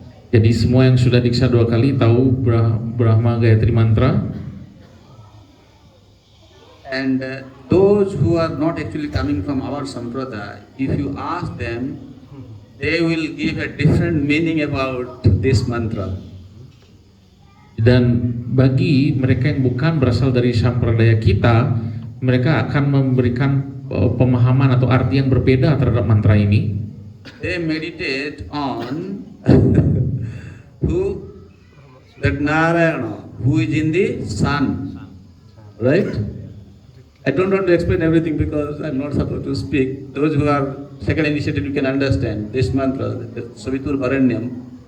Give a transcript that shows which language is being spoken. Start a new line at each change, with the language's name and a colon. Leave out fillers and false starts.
Indonesian: Jadi semua yang sudah diksha 2 kali tahu Brahma Gayatri mantra.
English: And those who are not actually coming from our sampradaya, if you ask them, they will give a different meaning about this mantra.
Indonesian: Dan bagi mereka yang bukan berasal dari sampradaya kita, mereka akan memberikan pemahaman atau arti yang berbeda terhadap mantra ini.
English: They meditate on that Narayana, who is in the sun, right? I don't want to explain everything because I'm not supposed to speak. Those who are second initiated, you can understand this mantra, the Savitur Varanyam.